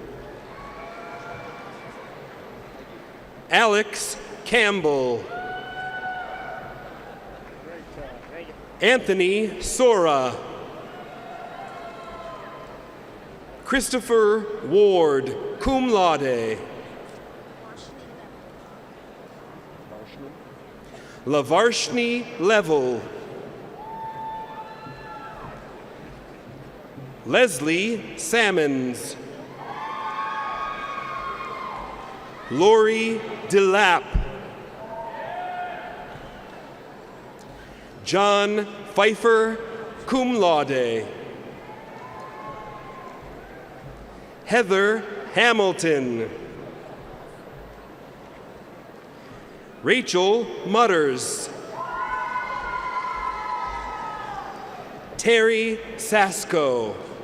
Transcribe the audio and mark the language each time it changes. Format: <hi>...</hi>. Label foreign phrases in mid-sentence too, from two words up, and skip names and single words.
<en>Alex Campbell. Anthony Sora. Christopher Ward,</en> <la>cum laude.</la> <en>Lavarshni Level. Leslie Salmons. Lori DeLapp. John Pfeiffer,</en> <la>cum laude.</la> <en>Heather Hamilton. Rachel Mutters. Terry Sasko.</en>